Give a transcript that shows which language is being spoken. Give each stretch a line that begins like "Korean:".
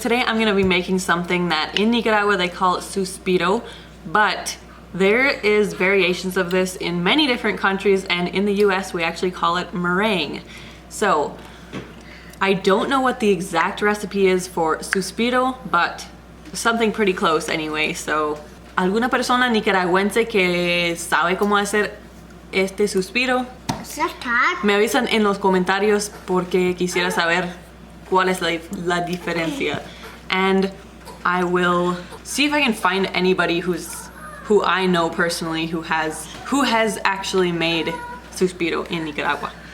English: Today I'm gonna be making something that in Nicaragua they call it suspiro, but there is variations of this in many different countries, and in the US we actually call it meringue. So I don't know what the exact recipe is for suspiro, but something pretty close anyway.
Spanish: So alguna persona nicaragüense que sabe cómo hacer este suspiro, me avisan en los comentarios porque quisiera saber cuál es la diferencia.
English: And I will see if I can find anybody who I know personally who has actually made suspiro in Nicaragua.